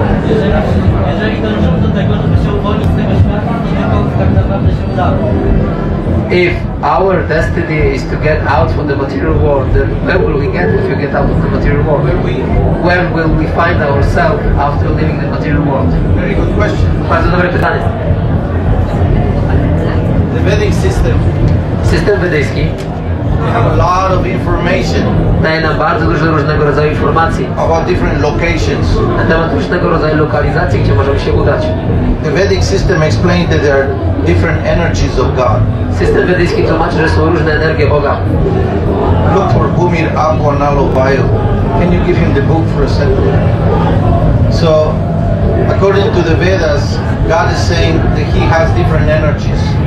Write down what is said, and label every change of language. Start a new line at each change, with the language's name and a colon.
Polish: Jeżeli dążymy do tego, żeby się uwolnić z tego świata, to tylko tak naprawdę się uda.
English: If our destiny is to get out from the material world, then where will we get if we get out of the material world? Where will we find ourselves after leaving the material world? Very good question.
Polish: Bardzo dobre pytanie.
English: The Vedic system,
Polish: System wedyjski
English: we have a lot of information
Polish: daje nam bardzo dużo różnego rodzaju informacji
English: about different locations.
Polish: na temat różnego rodzaju lokalizacji, gdzie możemy się udać.
English: The Vedic system explains that there are different energies of God.
Polish: System wedyjski tłumaczy, że są różne energie Boga.
English: Look for
Sanskrit: Bhumir Apo Nalo Vayu.
English: Can you give him the book for a second? So, according to the Vedas, God is saying that He has different energies.